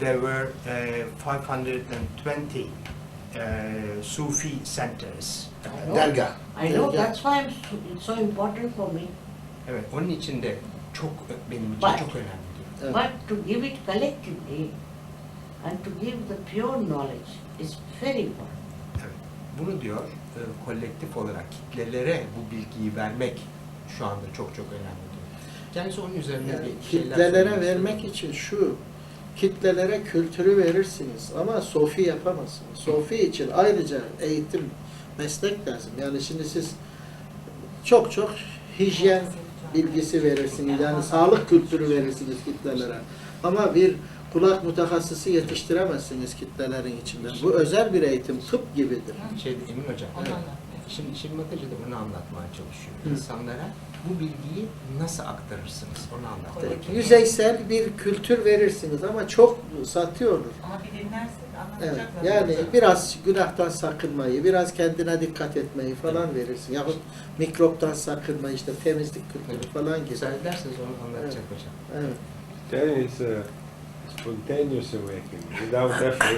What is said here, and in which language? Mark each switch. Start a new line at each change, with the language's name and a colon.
English: There were 520 Sufi centers.
Turkish: Dergah.
English: I know, Yeah. that's why it's so important for me.
Turkish: Evet, onun için de benim için
English: But-
Turkish: çok önemli diyor. Evet.
English: But to give it collectively and to give the pure knowledge is very important.
Turkish: Evet. Bunu diyor, kolektif olarak kitlelere bu bilgiyi vermek şu anda çok önemli diyor. Kendisi onun üzerine Yani bir şeyler kitlelere söylemek vermek için şu, kitlelere kültürü verirsiniz ama sofi yapamazsınız. Sofi için ayrıca eğitim, meslek lazım. Yani şimdi siz çok hijyen bilgisi verirsiniz. Yani sağlık kültürü verirsiniz kitlelere. Ama bir kulak mütehassısı yetiştiremezsiniz kitlelerin içinden. Bu özel bir eğitim, tıp gibidir. Emin Hocam, şimdi Şirmat Hoca da bunu anlatmaya çalışıyor. Hı. İnsanlara bu bilgiyi nasıl aktarırsınız onu anlatmaya çalışıyor. Yüzeysel bir kültür verirsiniz ama çok satıyordur. Ama bir dinlersek Evet, anlatacaklar. yani biraz günahtan sakınmayı, biraz kendine dikkat etmeyi falan verirsin. Yahut mikroptan sakınmayı, işte temizlik kültürü falan gibi. Müsaade ederseniz onu anlatacak hocam. Evet.
English: Then it's a spontaneous awakening, without effort.